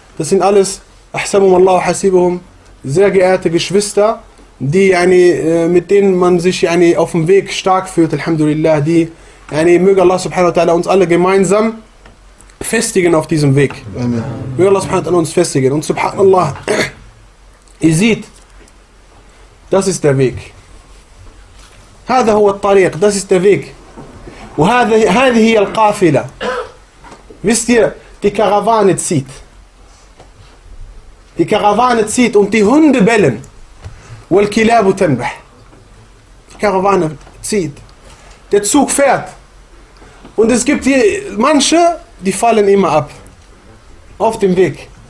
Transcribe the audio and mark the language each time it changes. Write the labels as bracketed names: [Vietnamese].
[German] Das sind alles ahsabhum Allah wa hasibahum, sehr geehrte Geschwister, die mit denen man sich auf dem Weg stark fühlt, Alhamdulillah, die möge Allah subhanahu wa ta'ala uns alle gemeinsam festigen auf diesem Weg. Amen. Möge Allah subhanahu wa ta'ala uns festigen. Und subhanallah, ihr seht, das ist der Weg. [Arabic] هذا هو الطريق, [German] das ist der Weg. Und [Arabic] هذه هي القافلة. [German] Wisst ihr, die Karawane zieht. Die Karawane zieht und die Hunde bellen. [Arabic] والكلاب تنبح. [German] Die Karawane zieht. Der Zug fährt. Und es gibt hier manche, die fallen immer ab. Auf dem Weg.